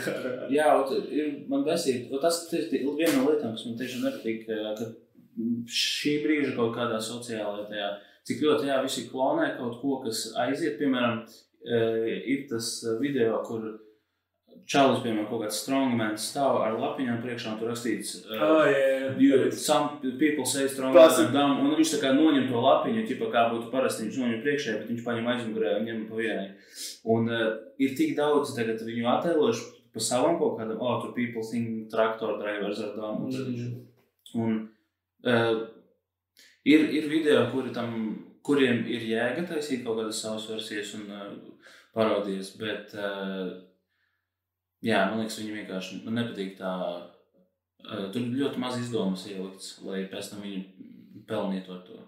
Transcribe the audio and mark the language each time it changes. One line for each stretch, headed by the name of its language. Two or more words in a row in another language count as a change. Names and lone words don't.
Latvian: Jā, man besīt, tas ir viena no lietām, kas man tiešām nepatīk, ka šī brīža kaut kādā sociālajā tajā, cik ļoti visi klonē kaut ko, kas aiziet, piemēram, ir tas video, kur čalis, piemēram, kaut kāds strongman stāv ar lapiņām priekšā un tur rakstīts
English: some people say strongman dumb,
Latvian: un viņš tā kā noņem to lapiņu, kā būtu parasti viņš noņem priekšē, bet viņš paņem aizmugurē un ņem pa vienai. Un ir tik daudz tagad viņu attēloši pa savam kaut kādam, tur
English: people think traktor drivers are dumb.
Latvian: Un ir video, kuriem ir jēga taisīt kaut kādas savas versijas un parodijas, bet jā, man liekas, viņi vienkārši nepatīk tā. Tur ļoti maz izdomas ielikts, lai pēc tam viņi pelnītu ar to.